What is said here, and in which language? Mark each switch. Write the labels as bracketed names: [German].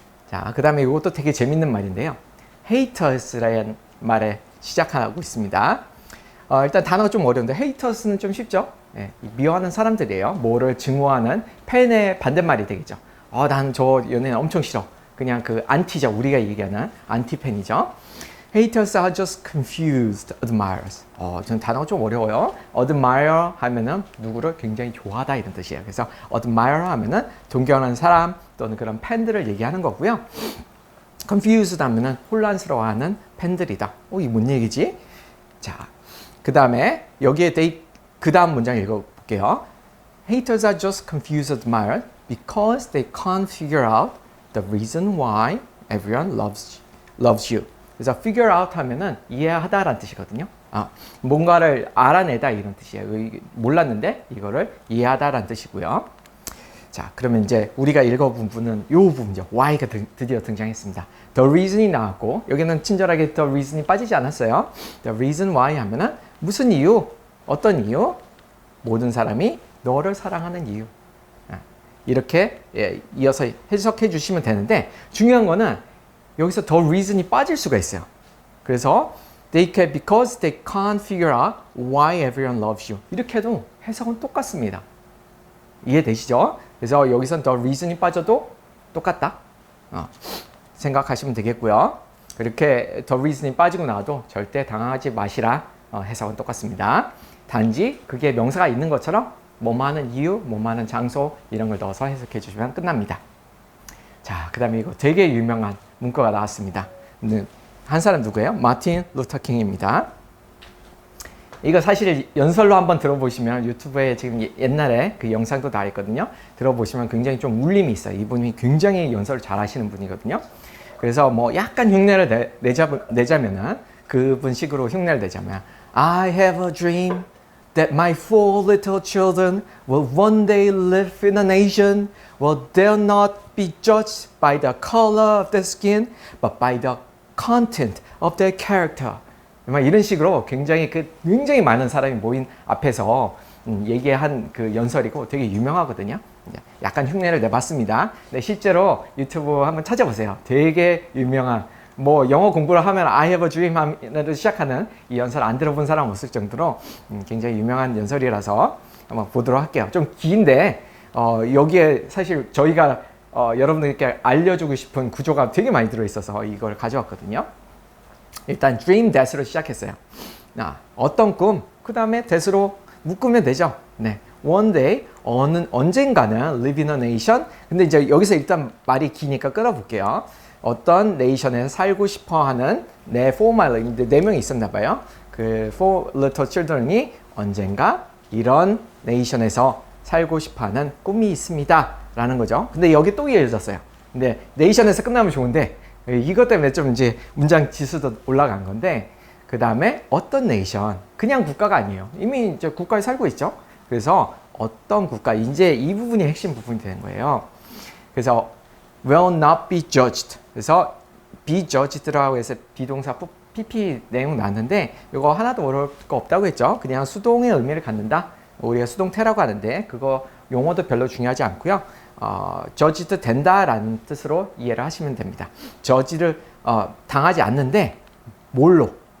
[Korean] 자, 그 다음에 이것도 되게 재밌는 말인데요. haters라는 말에 시작하고 있습니다. 일단 단어가 좀 어려운데 haters는 좀 쉽죠? 네, 미워하는 사람들이에요. 뭐를 증오하는 팬의 반대말이 되겠죠. 난 저 연예인 엄청 싫어. 그냥 그 안티죠. 우리가 얘기하는 안티팬이죠. [English] Haters are just confused admirers. [Korean] 저는 단어가 좀 어려워요. admire 하면은 누구를 굉장히 좋아하다 이런 뜻이에요. 그래서 admire 하면은 존경하는 사람 또는 그런 팬들을 얘기하는 거고요. confused 하면은 혼란스러워하는 팬들이다. 이 뭔 얘기지? 자, 그 다음에 여기에 그 다음 문장 읽어볼게요. [English] Haters are just confused admirers because they can't figure out the reason why everyone loves you. [Korean] 그래서 figure out 하면은 이해하다라는 뜻이거든요. 뭔가를 알아내다 이런 뜻이에요. 몰랐는데 이거를 이해하다라는 뜻이고요. 자, 그러면 이제 우리가 읽어본 부분은 이 부분이죠. why가 드디어 등장했습니다. the reason이 나왔고 여기는 친절하게 the reason이 빠지지 않았어요. the reason why 하면은 무슨 이유? 어떤 이유? 모든 사람이 너를 사랑하는 이유. 이렇게 이어서 해석해 주시면 되는데 중요한 거는 여기서 the reason이 빠질 수가 있어요. 그래서 [English] because they can't figure out why everyone loves you. [Korean] 이렇게 해도 해석은 똑같습니다. 이해되시죠? 그래서 여기선 the reason이 빠져도 똑같다. 생각하시면 되겠고요. 이렇게 the reason이 빠지고 나도 절대 당황하지 마시라. 해석은 똑같습니다. 단지 그게 명사가 있는 것처럼 뭐뭐하는 이유, 뭐뭐하는 장소 이런 걸 넣어서 해석해 주시면 끝납니다. 자, 그 다음에 이거 되게 유명한 문구가 나왔습니다. 한 사람 누구예요? 마틴 루터 킹입니다. 이거 사실 연설로 한번 들어보시면 유튜브에 지금 옛날에 그 영상도 다 있거든요. 들어보시면 굉장히 좀 울림이 있어요. 이분이 굉장히 연설을 잘 하시는 분이거든요. 그래서 뭐 약간 흉내를 내자면은 그분 식으로 흉내를 내자면 [English] I have a dream that my 4 little children will one day live in a nation where they'll not be judged by the color of their skin, but by the content of their character. [Korean] 이런 식으로 굉장히 많은 사람이 모인 앞에서 얘기한 그 연설이고 되게 유명하거든요. 약간 흉내를 내봤습니다. 근데 실제로 유튜브 한번 찾아보세요. 되게 유명한 뭐 영어 공부를 하면 [English] I have a dream [Korean] 하면서 시작하는 이 연설 안 들어본 사람 없을 정도로 굉장히 유명한 연설이라서 한번 보도록 할게요. 좀 긴데 여기에 사실 저희가 여러분들께 알려주고 싶은 구조가 되게 많이 들어있어서 이걸 가져왔거든요. 일단 dream that으로 시작했어요. 어떤 꿈, 그 다음에 that으로 묶으면 되죠. 네. [English] One day, [Korean] 언젠가는 [English] live in a nation. [Korean] 근데 이제 여기서 일단 말이 기니까 끊어볼게요. 어떤 네이션에서 살고 싶어 하는 내 formal, 네 명이 있었나 봐요. 그 four little children이 언젠가 이런 네이션에서 살고 싶어 하는 꿈이 있습니다. 라는 거죠. 근데 여기 또 이어졌어요. 근데 네이션에서 끝나면 좋은데 이것 때문에 좀 이제 문장 지수도 올라간 건데 그 다음에 어떤 네이션, 그냥 국가가 아니에요. 이미 이제 국가에 살고 있죠. 그래서 어떤 국가, 이제 이 부분이 핵심 부분이 되는 거예요. 그래서 [English] will not be judged. [Korean] 그래서 be judged라고 해서 비동사 PP 내용 나왔는데 이거 하나도 어려울 거 없다고 했죠. 그냥 수동의 의미를 갖는다. 우리가 수동태라고 하는데 그거 용어도 별로 중요하지 않고요. judged 된다라는 뜻으로 이해를 하시면 됩니다. judge를 당하지 않는데 뭘로?